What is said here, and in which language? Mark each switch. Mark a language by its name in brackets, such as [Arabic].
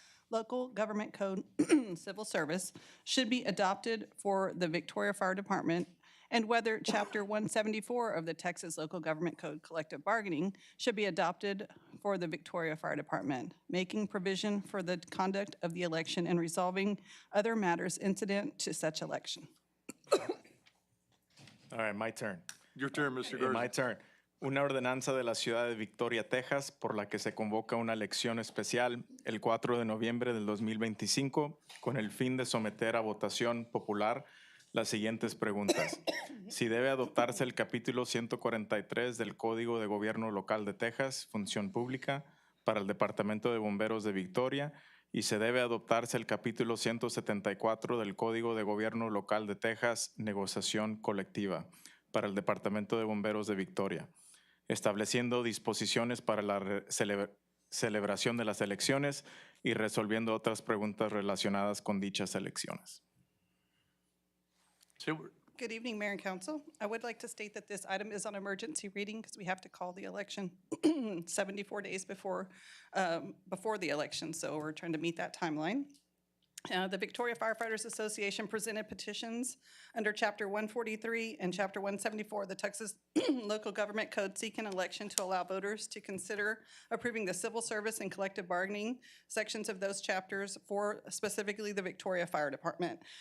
[English] Local Government Code, Civil Service, should be adopted for the Victoria Fire Department, and whether Chapter 174 of the Texas Local Government Code, Collective Bargaining, should be adopted for the Victoria Fire Department, making provision for the conduct of the election and resolving other matters incident to such election. All right, my turn. Your turn, Mr. Garza. My turn. [Spanish] Una ordenanza de la ciudad de Victoria, Texas, por la que se convoca una elección especial el 4 de noviembre del 2025 con el fin de someter a votación popular las siguientes preguntas. Si debe adoptarse el capítulo 143 del Código de Gobierno Local de Texas, Función Pública, para el Departamento de Bomberos de Victoria, y se debe adoptarse el capítulo 174 del Código de Gobierno Local de Texas, Negociación Colectiva, para el Departamento de Bomberos de Victoria, estableciendo disposiciones para la celebración de las elecciones y resolviendo otras preguntas relacionadas con dichas elecciones. [English] Hilbert. Good evening, Mayor and Council. I would like to state that this item is on emergency reading because we have to call the election 74 days before the election, so we're trying to meet that timeline. The Victoria Firefighters Association presented petitions under Chapter 143 and Chapter 174 of the Texas Local Government Code seeking an election to allow voters to consider approving the civil service and collective bargaining sections of those chapters for specifically the Victoria Fire Department.